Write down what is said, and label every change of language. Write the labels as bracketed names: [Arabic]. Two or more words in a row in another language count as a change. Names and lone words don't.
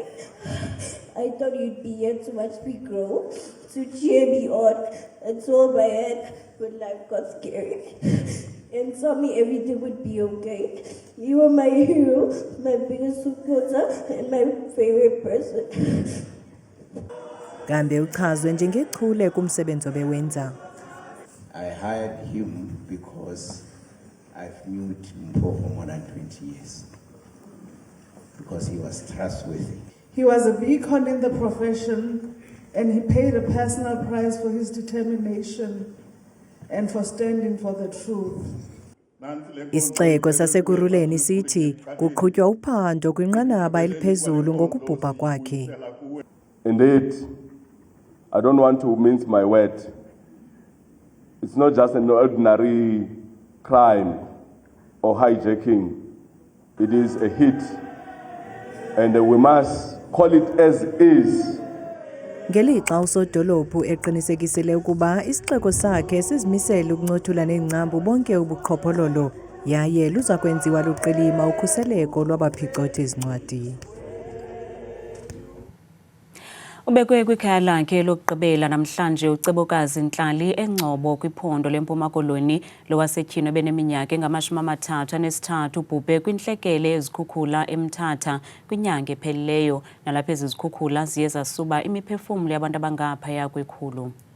[English] I thought you'd be here to watch me grow, to cheer me on, and to hold my hand when life got scary. And tell me everything would be okay. You were my hero, my biggest supporter, and my favorite person. [Xhosa] Kambe uchazwe njengechule kumsebenzi obewenza. [English] I hired him because I've known Mpho for more than 20 years. Because he was trustworthy. He was a beacon in the profession, and he paid a personal price for his determination and for standing for the truth. [Xhosa] Isixeko saseKuruleni sithi kuqhutywa uphando kwinqanaba eliphezulu ngokubhubha kwakhe. [English] Indeed, I don't want to mince my word. It's not just an ordinary crime or hijacking. It is a hit. And we must call it as is. [Xhosa] Ngelixa usodolophu eqinisekisile ukuba isixeko sakhe sizimisele ukuncothula nengcambu bonke ubuqhophololo yaye luza kwenziwa luqilima ukhuseleko lwabaphicothi zincwadi. Ubekwe kwikhaya lakhe lokugqibela namhlanje ucebokazi Ntlali eNgcobo kwiphondo leMpuma Koloni lowasetyhini beneminyaka engama-33 ubhubhe kwintlekele ezikhukhula eMthatha kwinyanga ephelileyo nalapha ezizikhukhula ziye zasuba imiphefumlo yabantu abangaphaya kwekhulu.